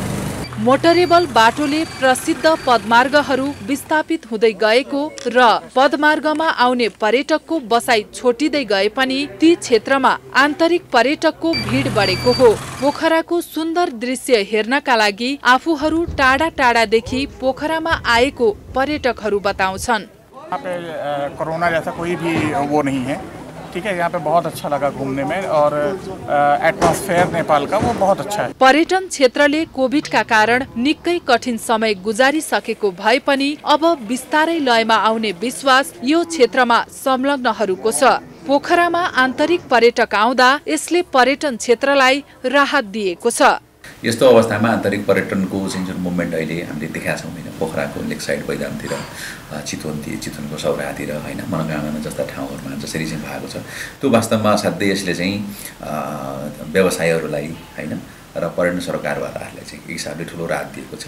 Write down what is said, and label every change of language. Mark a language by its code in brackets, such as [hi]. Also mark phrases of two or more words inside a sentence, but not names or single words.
[ne] मोटरेबल बाटोले प्रसिद्ध पदमार्गहरू विस्थापित हुँदै गएको र पदमार्गमा आउने पर्यटकको बसाई छोटिँदै गए पनि ती क्षेत्रमा आन्तरिक पर्यटकको भिड बढेको हो। पोखराको सुन्दर दृश्य हेर्नका लागि आफूहरू टाढा टाढादेखि पोखरामा आएको पर्यटकहरू बताउँछन्। [hi] यहाँ पे कोरोना जैसा कोई भी वो नहीं है, ठीक है। यहाँ पे बहुत अच्छा लगा घूमने में और एटमॉस्फेयर नेपाल का वो बहुत अच्छा है। [ne] पर्यटन क्षेत्रले कोभिडका कारण निकै कठिन समय गुजारिसकेको भए पनि अब बिस्तारै लयमा आउने विश्वास यो क्षेत्रमा संलग्नहरूको छ। पोखरामा आन्तरिक पर्यटक आउँदा यसले पर्यटन क्षेत्रलाई राहत दिएको छ। यस्तो अवस्थामा आन्तरिक पर्यटनको चाहिँ जुन मुभमेन्ट अहिले हामीले देखाएको छौँ होइन, पोखराको लेक साइड बैदामतिर, चितवनको सौराहातिर होइन, मनोकामना जस्ता ठाउँहरूमा जसरी चाहिँ भएको छ, त्यो वास्तवमा असाध्यै यसले चाहिँ व्यवसायहरूलाई होइन र पर्यटन सरोकारवालाहरूलाई चाहिँ एक हिसाबले ठुलो राहत दिएको छ।